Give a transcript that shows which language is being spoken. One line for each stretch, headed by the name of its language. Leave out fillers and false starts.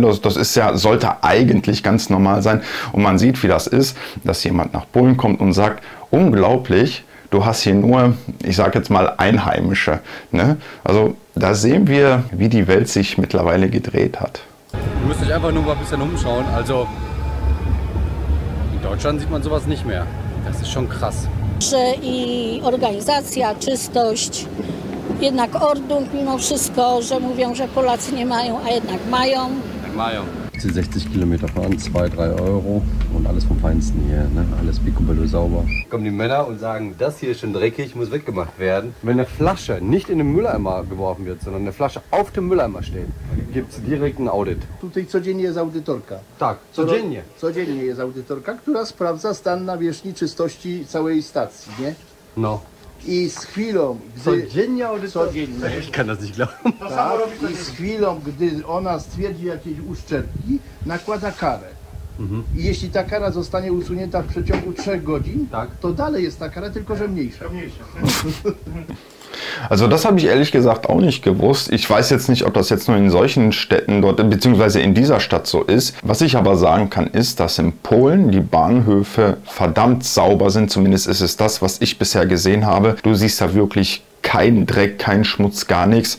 German: Das ist ja, sollte eigentlich ganz normal sein. Und man sieht, wie das ist, dass jemand nach Polen kommt und sagt, unglaublich, du hast hier nur, ich sage jetzt mal, Einheimische. Ne? Also da sehen wir, wie die Welt sich mittlerweile gedreht hat. Ihr müsst euch einfach nur mal ein bisschen umschauen. Also in Deutschland sieht man sowas nicht mehr. Das ist schon krass.
Polish: Że i organizacja, czystość, jednak Ordnung mimo wszystko, że mówią, że Polacy nie mają, a jednak mają. Mają.
German: 60 Kilometer fahren, 2-3 Euro und alles vom Feinsten hier, ne? Alles picobello sauber. Kommen die Männer und sagen, das hier ist schon dreckig, muss weggemacht werden. Wenn eine Flasche nicht in den Mülleimer geworfen wird, sondern eine Flasche auf dem Mülleimer steht, gibt es direkt ein Audit.
Polish: Tutaj codziennie jest audytorka. Tak, codziennie. Codziennie jest audytorka, która sprawdza stan nawierzchni czystości całej stacji, nie? No. I z chwilą, gdy... Codziennie audytorka? Codziennie.
German: Ich kann das nicht glauben.
Polish: Tak, i z chwilą, gdy ona stwierdzi jakieś uszczerbki, nakłada karę. I jeśli ta kara zostanie usunięta w przeciągu 3 godzin, to dalej jest ta kara, tylko że mniejsza.
German: Also das habe ich ehrlich gesagt auch nicht gewusst. Ich weiß jetzt nicht, ob das jetzt nur in solchen Städten dort, beziehungsweise in dieser Stadt so ist. Was ich aber sagen kann, ist, dass in Polen die Bahnhöfe verdammt sauber sind. Zumindest ist es das, was ich bisher gesehen habe. Du siehst da wirklich kein Dreck, kein Schmutz, gar nichts.